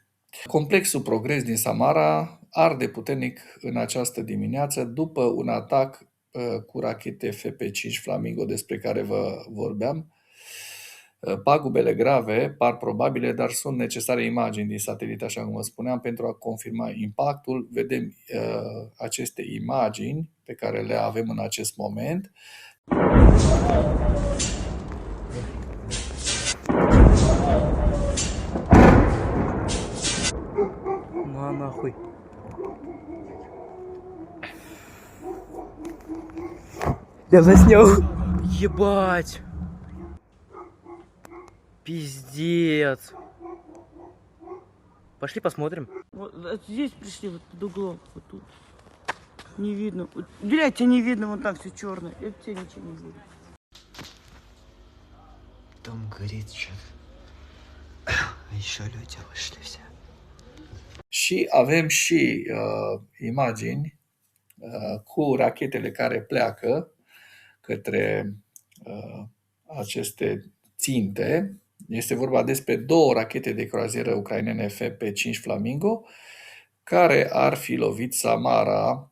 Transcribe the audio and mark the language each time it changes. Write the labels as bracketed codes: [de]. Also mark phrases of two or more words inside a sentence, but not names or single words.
[ro] Complexul Progres din Samara arde puternic în această dimineață după un atac cu rachete FP5 Flamingo despre care vă vorbeam. Pagubele grave par probabile, dar sunt necesare imagini din satelit, așa cum vă spuneam, pentru a confirma impactul. Vedem aceste imagini pe care le avem în acest moment. [ru] На нахуй. Я заснял. Ебать. Пиздец. Пошли посмотрим. Вот здесь пришли, вот под углом, вот тут. Не видно. Вот, блядь, тебя не видно, вот так все черное. Это тебе ничего не видно. Дом горит что-то. А еще люди вышли все. [ro] Și avem și imagini cu rachetele care pleacă către aceste ținte. Este vorba despre 2 rachete de croazieră ucrainene FP-5 Flamingo care ar fi lovit Samara.